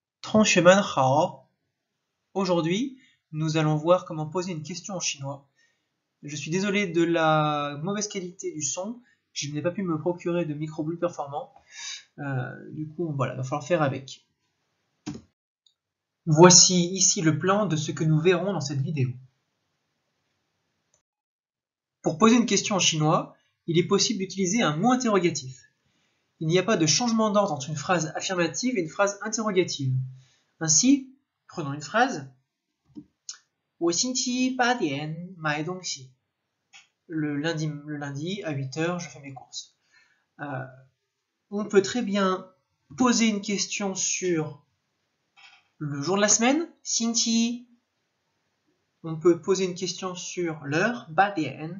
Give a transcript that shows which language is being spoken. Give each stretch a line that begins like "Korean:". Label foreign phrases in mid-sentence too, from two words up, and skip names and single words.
Chinese: 同学们好.
French: Aujourd'hui, nous allons voir comment poser une question en chinois. Je suis désolé de la mauvaise qualité du son, je n'ai pas pu me procurer de micro plus performant. Du coup, voilà, il va falloir faire avec. Voici ici le plan de ce que nous verrons dans cette vidéo. Pour poser une question en chinois, il est possible d'utiliser un mot interrogatif. Il n'y a pas de changement d'ordre entre une phrase affirmative et une phrase interrogative. Ainsi, prenons une phrase.
Chinese: 我星期8点买东西.
French: Le lundi à 8 heures, je fais mes courses. On peut très bien poser une question sur le jour de la semaine, 星期. On peut poser une question sur l'heure, 8点.